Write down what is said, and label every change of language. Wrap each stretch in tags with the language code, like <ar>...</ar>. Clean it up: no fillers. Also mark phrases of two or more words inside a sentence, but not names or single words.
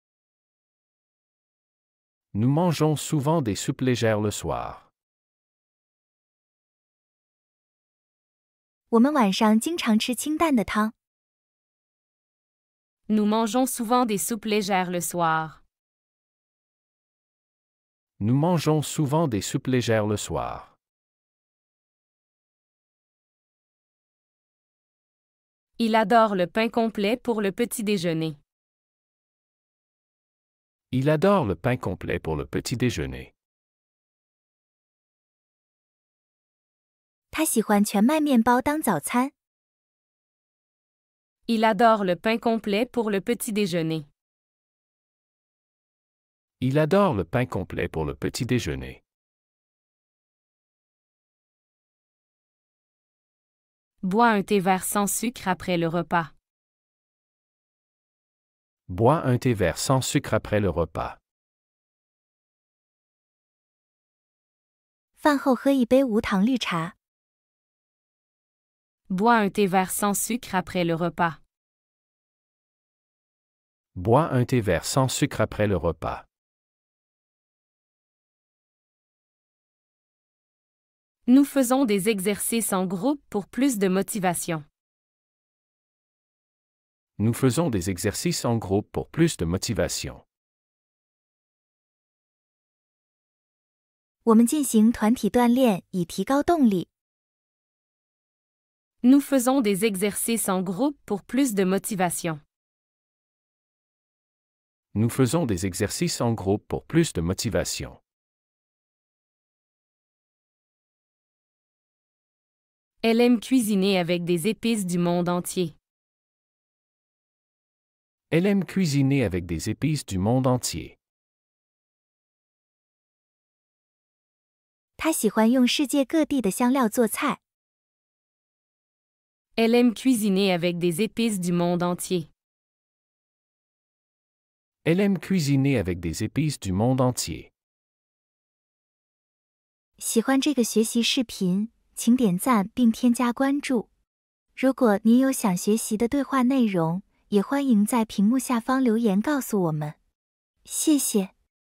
<fr>Nous mangeons souvent des soupes légères le soir.</fr> <zh>我们晚上经常吃清淡的汤。</zh> <fr>Nous mangeons souvent des soupes légères le soir. Nous mangeons souvent des soupes légères le soir. Il adore le pain complet pour le petit déjeuner. Il adore le pain complet pour le petit déjeuner.</fr> <zh>他喜欢全麦面包当早餐。</zh> <fr>Il adore le pain complet pour le petit déjeuner. Il adore le pain complet pour le petit déjeuner. Bois un thé vert sans sucre après le repas. Bois un thé vert sans sucre après le repas.</fr> <zh>饭后喝一杯无糖绿茶。</zh> <fr>Bois un thé vert sans sucre après le repas. Bois un thé vert sans sucre après le repas. Nous faisons des exercices en groupe pour plus de motivation. Nous faisons des exercices en groupe pour plus de motivation.</fr> <zh>我们进行团体锻炼以提高动力。</zh> <fr>Nous faisons des exercices en groupe pour plus de motivation. Nous faisons des exercices en groupe pour plus de motivation. Elle aime cuisiner avec des épices du monde entier. Elle aime cuisiner avec des épices du monde entier.</fr> <zh>他喜欢用世界各地的香料做菜。</zh> <fr>Elle aime cuisiner avec des épices du monde entier. Elle aime cuisiner avec des épices du monde entier.</fr> <zh>喜欢这个学习视频，请点赞并添加关注。如果您有想学习的对话内容， 也欢迎在屏幕下方留言告诉我们。谢谢。</zh>